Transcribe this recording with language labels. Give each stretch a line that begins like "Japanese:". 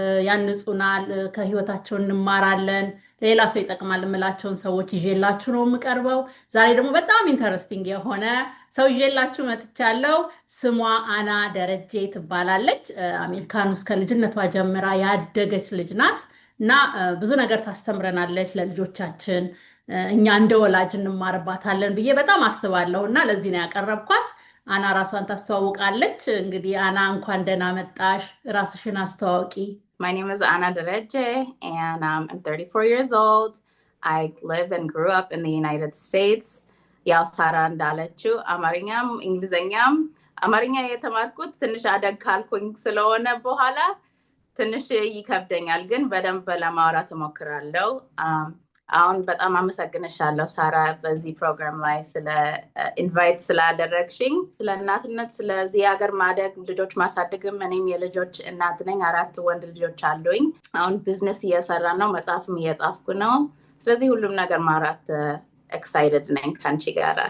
Amharic: ያንጹናል ከህይወታቸው እንማራለን ሌላ ሰው ይጠቅማል የምላቸውን ሰዎች ይዤላችሁ ነው የምቀርበው። ዛሬ ደግሞ በጣም ኢንተረስቲንግ የሆነ ሰው ይዤላችሁ መጥቻለሁ። ስሟ አና ደረጀ ትባላለች። አሜሪካን ውስጥ ከልጅነቷ ጀምራ ያደገች ልጅ ናት እና ብዙ ነገር ታስተምረናለች ለልጆቻችን እኛ እንደ ወላጅ እንማርባታለን ብዬ በጣም አስባለሁና ለዚህ ነው ያቀረብኳት። አና ራሷን ታስተዋውቃለች። እንግዲህ አና እንኳን ደህና መጣሽ። ራስሽን አስተዋውቂ።
English: My name is Ana Dereje and I'm 34 years old. I live and grew up in the United States.
Amharic: ያው ሳራ እንዳለችው አማርኛም እንግሊዘኛም አማርኛ የተማርኩት ትንሽ አደግ ካልኩኝ ስለሆነ በኋላ ትንሽ ይከብደኛል ግን በደንብ ለማውራት እሞክራለሁ። አሁን በጣም አመሰግንሻለሁ ሳራ በዚህ ፕሮግራም ላይ ስለ ኢንቫይት ስላደረግሽኝ። ስለ እናትነት ስለዚህ ሀገር ማደግ ልጆች ማሳደግም እኔም የልጆች እናት ነኝ። 4 ወንድ ልጆች አሉኝ። አሁን ቢዝነስ እየሰራን ነው መጽሐፍም እየጻፍኩ ነው። ስለዚህ ሁሉም ነገር ማውራት ኤክሳይትድ ነኝ ካንቺ ጋር።